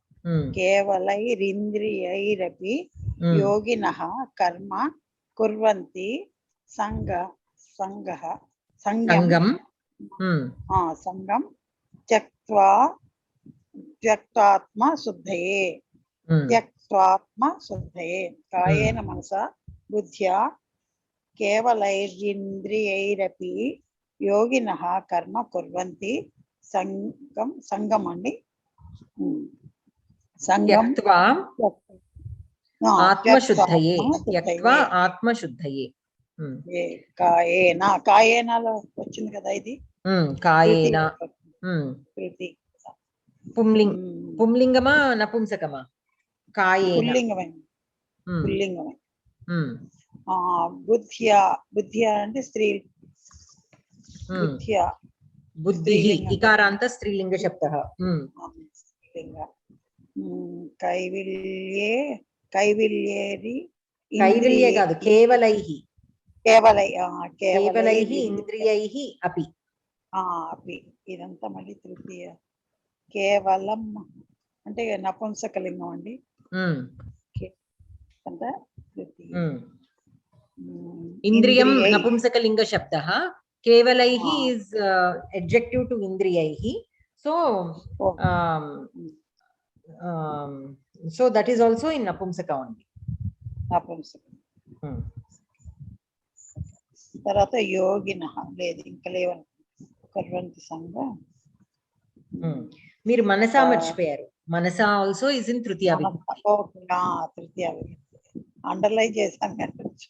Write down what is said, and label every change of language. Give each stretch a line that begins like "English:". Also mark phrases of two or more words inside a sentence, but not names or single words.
Sanskrit: केवलैरिन्द्रियैरपि योगिनः कर्म कुर्वन्ति संगम् त्यक्त्वात्मा शुद्धये कायेन मनसा बुद्ध्या केवलैरिन्द्रियैरपि योगिनः कर्म कुर्वन्ति संगम त्यक्त्वा आत्मशुद्धये त्यक्त्वा आत्मशुद्धये
Telugu: कायेन వచ్చింది కదా ఇది
Sanskrit: कायेन पुंलिंगमा नपुंसकमा कायेन पुल्लिंगमे बुद्ध्या అంటే స్త్రీ बुद्ध्या बुद्धिः इकारान्त स्त्रीलिंग शब्दः कैवल्ये कादु केवलैः इंद्रियैः अपि
Telugu: ఇదంతా మళ్ళీ తృతీయ కేవలం అంటే నపుంసకలింగం అండి అంటే తృతీయ
Sanskrit: ఇంద్రియం నపుంసకలింగ శబ్దः కేవలైः
English: is adjective to ఇంద్రియైः so that is also in napumsaka only.
Telugu: తర్వాత యోగినః లేదు ఇంకా లేవని కర్వంతి సంగ మీరు మనసా మర్చిపోయారు. మనసా
English: also is in
Telugu: తృతీయ విభక్తి. తృతీయ విభక్తి అండర్లైన్ చేశాను కదా.